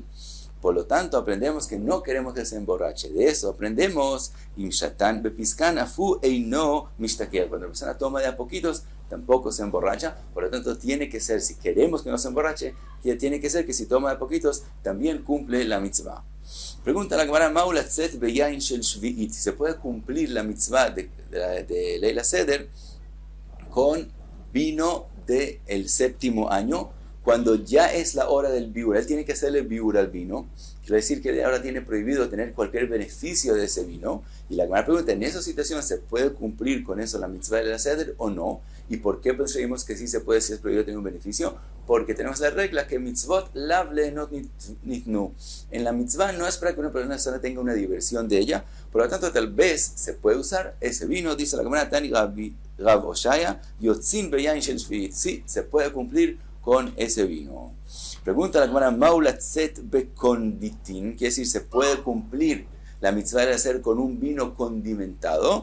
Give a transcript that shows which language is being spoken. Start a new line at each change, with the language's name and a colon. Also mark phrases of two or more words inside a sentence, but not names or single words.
Spanish: Por lo tanto, aprendemos que no queremos que se emborrache. De eso aprendemos,
Aramaic: אם שתאן בפסקין אפילו אינו משתכר.
Spanish: Cuando la persona toma de a poquitos, tampoco se emborracha. Por lo tanto, tiene que ser, si queremos que no se emborrache, tiene que ser que si toma de a poquitos, también cumple la mitzvah. Pregunta la Gemara,
Hebrew: מהו לצאת ביין של שביעית.
Spanish: Si se puede cumplir la mitzvah de Leila Seder con vino del séptimo año, cuando ya es la hora del biur. Él tiene que hacerle biur al vino. Quiere decir que ahora tiene prohibido tener cualquier beneficio de ese vino. Y la Gemara pregunta, ¿en esa situación se puede cumplir con eso la mitzvah de Leila Seder o no? ¿Y por qué creemos que sí se puede si es prohibido tener un beneficio? Porque tenemos la regla que
Hebrew: מצוות לאו ליהנות ניתנו.
Spanish: En la mitzvah no es para que una persona tenga una diversión de ella, por lo tanto tal vez se puede usar ese vino, dice la Gemara,
Aramaic: תני רב אושעיא יוצאין ביין של שביעית.
Spanish: Sí, se puede cumplir con ese vino. Pregunta la Gemara,
Hebrew: מהו לצאת בקונדיטון,
Spanish: quiere decir, ¿se puede cumplir la mitzvah de hacer con un vino condimentado?